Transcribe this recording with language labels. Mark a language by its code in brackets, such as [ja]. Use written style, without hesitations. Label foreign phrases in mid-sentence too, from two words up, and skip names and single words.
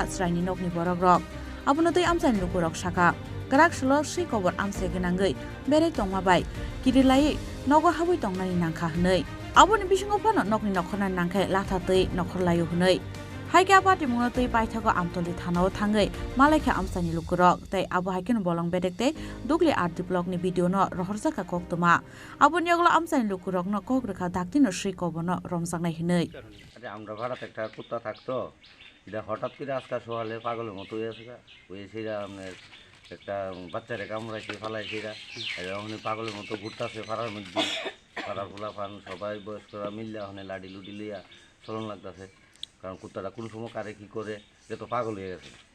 [trp] sraini nogni borogrok abonotei amsani lukurok saka kerak salo sei kobor amsai ganangai berei tongma bai kirilai nogo haboi tongnani nangkha hnei aboni bisingo phano nogni nokhorna nangkhe lathatei nokhor layo hnei Haike apati mungatei paithago amtoli thanao thangai malaikha amsani lukurok tai abo haikeno bolong bedekte dugli arti blog ni video no rohorjaka koktuma aboni aglo amsani lukurok no kokrekha daktino sei kobono romjangnai hinei [bn] আমরা ভাড়াতে একটা কুত্তা থাকতো এটা হঠাৎ করে আজকে সকালে পাগলের মতো হয়েছে ওই সেটা আপনার একটা বাচ্চারে কামড়াইছে ফালাইছে এটা ওখানে পাগলের মতো ঘুরতেছে পাড়ার মধ্যে পাড়ার গোলা ফান সবাই বয়স্করা মিললে ওখানে লাডি লুডি লইয়া চলন লাগতেছে কারণ কুত্তাটা কোন সময় কারে কি করে এটা তো পাগল হয়ে গেছে